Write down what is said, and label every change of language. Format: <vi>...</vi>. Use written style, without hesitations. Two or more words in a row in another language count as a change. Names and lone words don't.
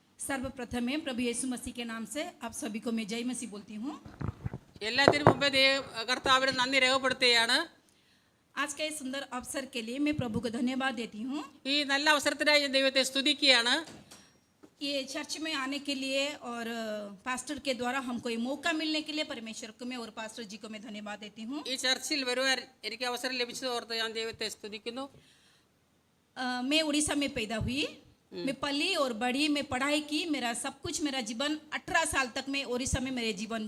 <hi>सर्वप्रथम में प्रभु यीशु मसीह के नाम से आप सभी को मैं जय मसीह बोलती हूँ।</hi> <ml>എല്ലാത്തിനും മുമ്പേ കർത്താവിന് നന്ദി രേഖപ്പെടുത്തുകയാണ്.</ml> <hi>आज के इस सुंदर अवसर के लिए मैं प्रभु को धन्यवाद देती हूँ।</hi> <ml>ഈ നല്ല അവസരത്തിനായി ഞാൻ ദൈവത്തെ സ്തുതിക്കുകയാണ്.</ml> <hi>ये चर्च में आने के लिए और पास्टर के द्वारा हमको ये मौका मिलने के लिए परमेश्वर को मैं और पास्टर जी को मैं धन्यवाद देती हूँ।</hi> <ml>ഈ ചർച്ചിൽ വരുവാൻ എനിക്ക് അവസരം ലഭിച്ചത് ഓർത്ത് ഞാൻ ദൈവത്തെ സ്തുതിക്കുന്നു.</ml> <hi>मैं उड़ीसा में पैदा हुई, मैं पली और बड़ी, मैं पढ़ाई की, मेरा सब कुछ, मेरा जीवन 18 साल तक मैं उड़ीसा में मेरे जीवन</hi>